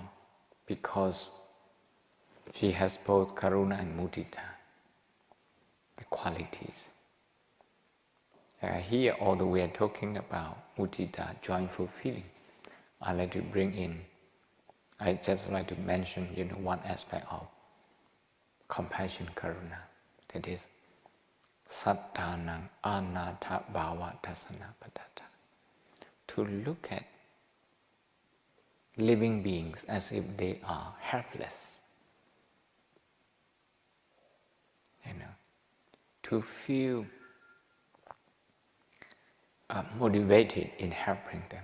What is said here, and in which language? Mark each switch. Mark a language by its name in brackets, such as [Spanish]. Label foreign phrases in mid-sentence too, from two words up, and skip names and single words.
[English] Because she has both karuna and mudita, the qualities. Here, although we are talking about mudita, joyful feeling, I like to bring in, I just like to mention, one aspect of compassion, karuna. That is, [Pali] sattanang anatha bhava tasana padata. [English] To look at living beings as if they are helpless. To feel motivated in helping them.